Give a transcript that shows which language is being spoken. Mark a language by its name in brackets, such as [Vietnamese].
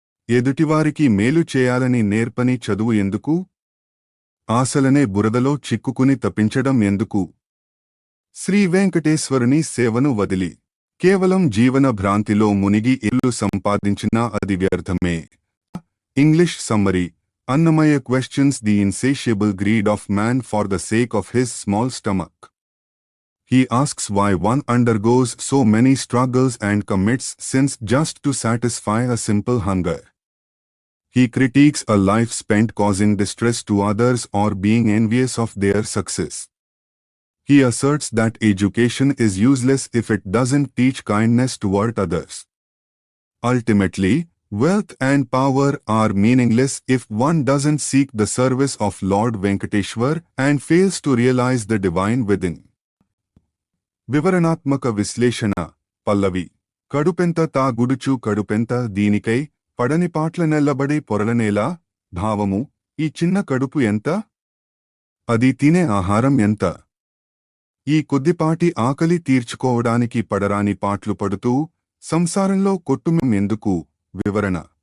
[Telugu] ఎదుటివారికి మేలు చేయాలని నేర్పని చదువు ఎందుకు? ఆశలనే బురదలో చిక్కుకుని తప్పించడం ఎందుకు? శ్రీ వెంకటేశ్వరుని సేవను వదిలి కేవలం జీవన భ్రాంతిలో మునిగి ఇల్లు సంపాదించినా అది వ్యర్థమే. English summary. [English] Annamaya questions the insatiable greed of man for the sake of his small stomach. He asks why one undergoes so many struggles and commits sins just to satisfy a simple hunger. He critiques a life spent causing distress to others or being envious of their success. He asserts that education is useless if it doesn't teach kindness toward others. Ultimately, wealth and power are meaningless if one doesn't seek the service of Lord Venkateshwar and fails to realize the divine within. [Telugu] వివరణాత్మక విశ్లేషణ. పల్లవి. కడుపెంత తా గుడుచు కడుపెంత దీనికై పడని పాట్ల నెల్లబడి పొరలనేలా. భావము: ఈ చిన్న కడుపు ఎంత? అది తినే ఆహారం ఎంత? ఈ కొద్దిపాటి ఆకలి తీర్చుకోవడానికి పడరాని పాట్లు పడుతూ సంసారంలో కొట్టుమం ఎందుకు? వివరణ.